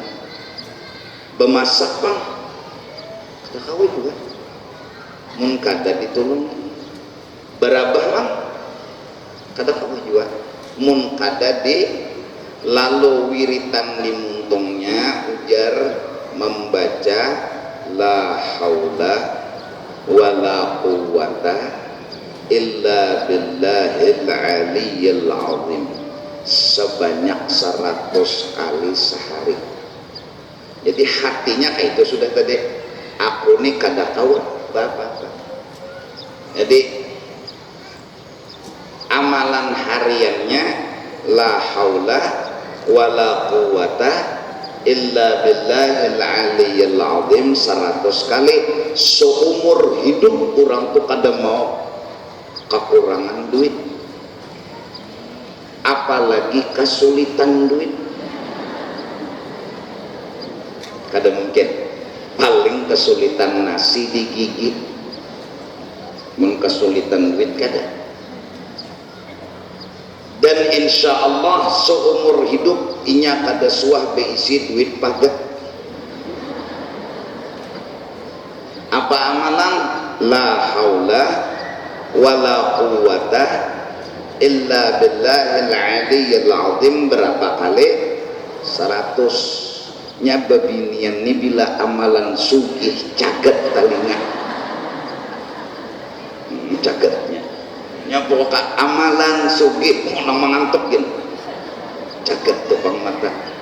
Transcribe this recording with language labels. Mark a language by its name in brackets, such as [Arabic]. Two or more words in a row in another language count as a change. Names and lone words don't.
[Banjar] Bemasak bang kada kawa juga, mun kada ditolongi. Berabah bang kada kawa juga, mun kada di lalu wiritan limuntongnya ujar membaca [Arabic] لا حول ولا قوة إلا بالله العلي العظيم [Banjar] sebanyak 100 kali sehari. Jadi hatinya kayak itu sudah tadi, aku nih kada tahu apa-apa. Jadi amalan hariannya [Arabic] لا حول ولا قوة إلا بالله العلي العظيم [Banjar] 100 kali. Seumur hidup orang tuh kada mau kekurangan duit, apalagi kesulitan duit. Kada mungkin. Paling kesulitan nasi digigit, mun kesulitan duit kada. Dan [Arabic] إن شاء الله [Banjar] seumur hidup inya kada suah beisi duit pagat. Apa amalan? [Arabic] لا حول ولا قوة إلا بالله العلي العظيم [Banjar] berapa kali? 100. Nya babinian ni bila amalan sugih caget talinga. Cagetnya nya pokok amalan sugih mau mengantuk gin caget tupang mata.